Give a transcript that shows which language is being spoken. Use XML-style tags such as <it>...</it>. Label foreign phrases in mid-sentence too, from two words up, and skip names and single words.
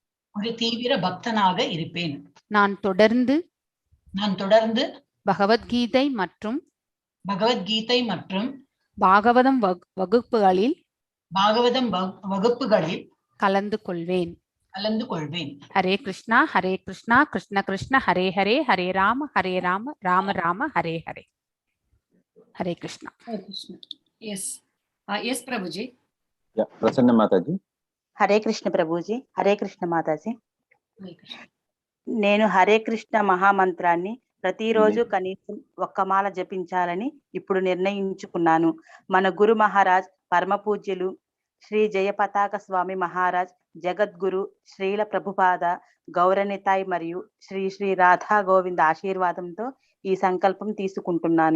<ta>நான் தொடர்ந்து பகவத்கீதை மற்றும் பாகவதம் வகுப்புகளில் கலந்து கொள்வேன். ஹரே கிருஷ்ணா கிருஷ்ண கிருஷ்ண ஹரே ஹரே, ஹரே ராம ராம ராம ஹரே ஹரே. ஹரே கிருஷ்ணா. எஸ் பிரபுஜி.</ta> <te>ప్రసన్న మాతాజీ. హరే కృష్ణ ప్రభుజీ. హరే కృష్ణ మాతాజీ. నేను హరే కృష్ణ మహామంత్రాన్ని ప్రతిరోజు కనీసం ఒక్క మాల జపించాలని ఇప్పుడు నిర్ణయించుకున్నాను. మన గురు మహారాజ్ పరమ పూజ్యులు శ్రీ జయపతాక స్వామి మహారాజ్, జగద్గురు శ్రీల ప్రభుపాద, గౌరనితాయ్ మరియు శ్రీ శ్రీ రాధా గోవింద ఆశీర్వాదంతో ఈ సంకల్పం తీసుకుంటున్నాను.</te>